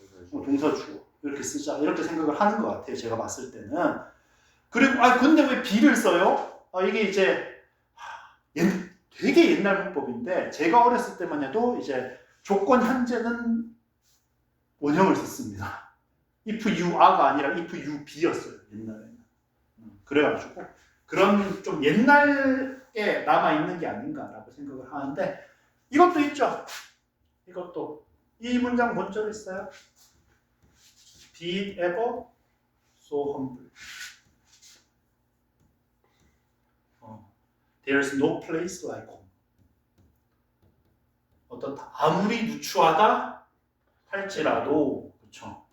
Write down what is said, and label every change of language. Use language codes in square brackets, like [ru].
[ko] 동사 주어 이렇게 쓰자 이렇게 생각을 하는 것 같아요. 제가 봤을 때는. 그리고 근데 왜 be를 써요? 이게 이제 되게 옛날 문법인데 제가 어렸을 때만 해도 이제 조건 현재는 원형을 썼습니다. [en] if you are [ko] 가 아니라 [en] if you be였어요. [ko] 옛날에는. 그래가지고 그런 좀 옛날에 남아있는 게 아닌가라고 생각을 하는데 이것도 있죠. 이것도 이 문장 본 적 있어요? [en] Be it ever so humble. There's no place like home. [ko] 어떻다? 아무리 누추하다 할지라도 그렇죠.